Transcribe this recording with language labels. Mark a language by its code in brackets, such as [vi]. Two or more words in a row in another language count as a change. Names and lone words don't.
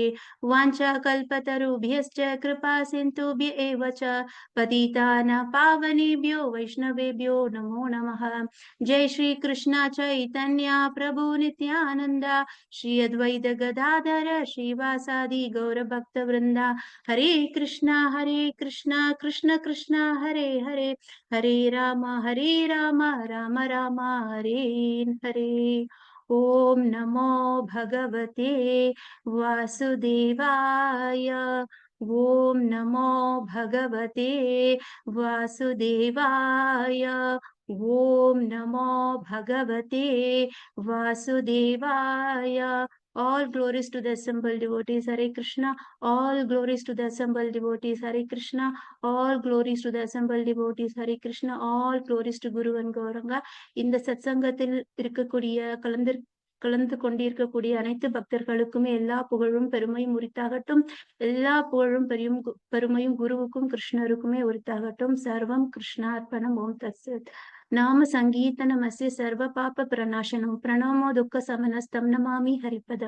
[sa] वाञ्छाकल्पतरुभ्यश्च कृपा सिन्धुभ्य एव च पतितानां पावनेभ्यो वैष्णवेभ्यो नमो नमः। जय श्री कृष्ण चैतन्य प्रभु नित्यानंद श्री अद्वैत गदाधर श्रीवासादि गौरभक्तवृंदा। हरे कृष्णा कृष्ण कृष्ण हरे हरे हरे राम राम राम हरे हरे। ओम नमो भगवते वासुदेवाय। ओम् नमो भगवते वासुदेवाय. ओम् नमो भगवते वासुदेवाय. [en] All glories to the assembled devotees, Hare Krishna. All glories to the assembled devotees, Hare Krishna. All glories to the assembled devotees, Hare Krishna. All glories to Guru and Gauranga. [ta] இந்த சத்சங்கத்தில் இருக்கக்கூடிய கலந்து கொண்டிருக்கக்கூடிய அனைத்து பக்தர்களுக்குமே எல்லா புகழும் பெருமையும் உரித்தாகட்டும். எல்லா புகழும் பெருமையும் குருவுக்கும் கிருஷ்ணருக்குமே உரித்தாகட்டும். [sa] सर्वं कृष्णार्पणम्। ओम् तत्सत्. नाम संकीर्तनमस्य सर्व पाप प्रणाशनम् प्रणामो दुःख शमनस्तम् नमामि हरिपदम्.